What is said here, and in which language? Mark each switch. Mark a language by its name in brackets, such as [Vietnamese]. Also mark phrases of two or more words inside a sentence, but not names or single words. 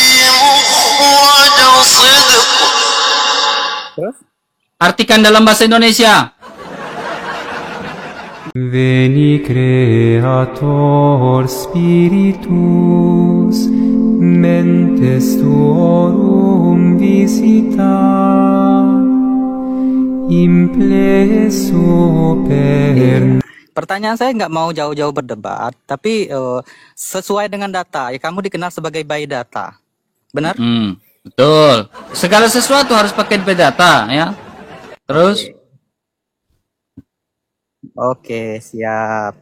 [Indonesian] Terus? Artikan dalam bahasa Indonesia. [Latin] Veni Creator Spiritus, mentes tuorum visita, implesso per... [Indonesian] Pertanyaan saya nggak mau jauh-jauh berdebat, tapi sesuai dengan data. Ya, kamu dikenal sebagai [English] by data, [Indonesian] benar? Betul. Segala sesuatu harus pakai data, ya. Terus? Oke, siap.